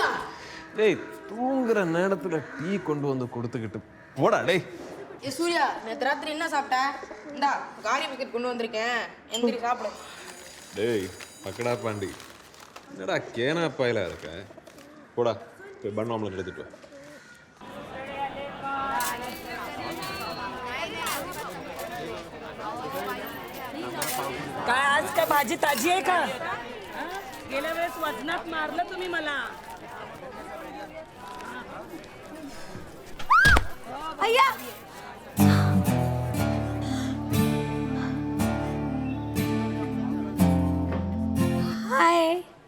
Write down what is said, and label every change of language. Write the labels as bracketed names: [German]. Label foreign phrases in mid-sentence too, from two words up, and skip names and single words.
[Tamil] டேய், தூங்குற நேரத்துல டீ கொண்டு வந்து கொடுத்துக்கிட்டு போடா டேய். ஏ சூர்யா, நேத்து ராத்திரி என்ன சாப்பிட்ட? இந்தா காரி பிஸ்கட் கொண்டு வந்திருக்கேன், எந்திரி சாப்பிடு. டேய், பக்கடா பாண்டி, என்னடா கேனா பாயிலா இருக்க? போடா, போய் பன் ஆம்லெட் எடுத்துட்டு வா. [Marathi] काय आज काय भाजी ताजी आहे का? गेल्या वेळेस वजनात मारलं तुम्ही मला. अय्या, हाय.